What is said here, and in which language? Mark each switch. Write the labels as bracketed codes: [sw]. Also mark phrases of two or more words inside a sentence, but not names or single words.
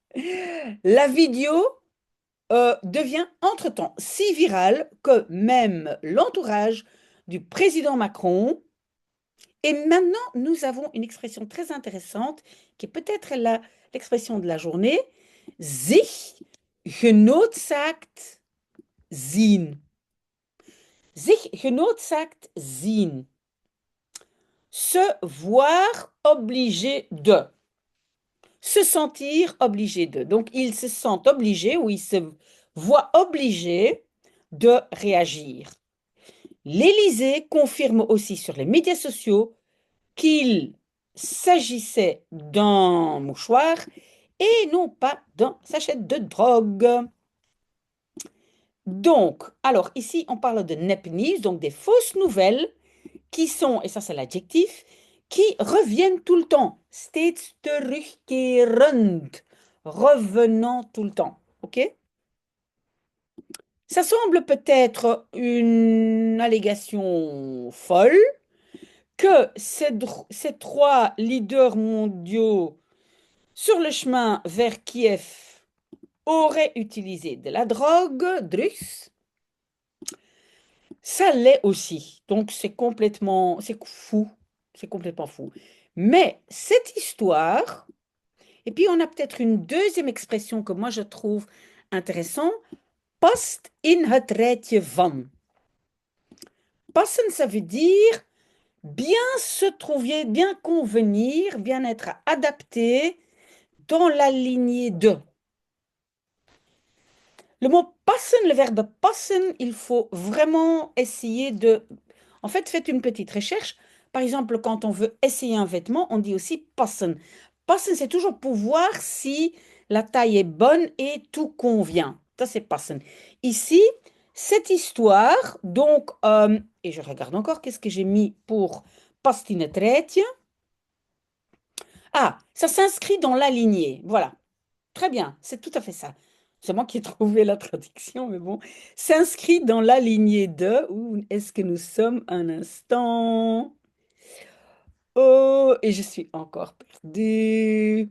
[fr] La vidéo devient entre-temps si virale que même l'entourage du président Macron. Et maintenant, nous avons une expression très intéressante qui est peut-être l'expression de la journée. [nl] Sich genoodzaakt zien. Sich genoodzaakt zien. [fr] Se voir obligé de. Se sentir obligé de. Donc, il se sent obligé ou il se voit obligé de réagir. L'Élysée confirme aussi sur les médias sociaux qu'il s'agissait d'un mouchoir et non pas d'un sachet de drogue. Donc, alors ici, on parle de nepnieuws, donc des fausses nouvelles qui sont, et ça c'est l'adjectif, qui reviennent tout le temps. [nl] Steeds terugkerend. [fr] Revenant tout le temps. OK? Ça semble peut-être une allégation folle que ces trois leaders mondiaux sur le chemin vers Kiev auraient utilisé de la drogue, drugs. Ça l'est aussi. Donc c'est fou. C'est complètement fou. Mais cette histoire, et puis on a peut-être une deuxième expression que moi je trouve intéressante, [nl] past in het rijtje van. [fr] Passen, ça veut dire bien se trouver, bien convenir, bien être adapté dans la lignée de. Le mot passen, le verbe passen, il faut vraiment essayer de... En fait, faites une petite recherche. Par exemple, quand on veut essayer un vêtement, on dit aussi passen. Passen, c'est toujours pour voir si la taille est bonne et tout convient. Ça, c'est passen. Ici, cette histoire, donc, et je regarde encore, qu'est-ce que j'ai mis pour [nl] past in het rijtje? [fr] Ah, ça s'inscrit dans la lignée. Voilà. Très bien, c'est tout à fait ça. C'est moi qui ai trouvé la traduction, mais bon. S'inscrit dans la lignée de. Où est-ce que nous sommes un instant? Oh, et je suis encore perdue.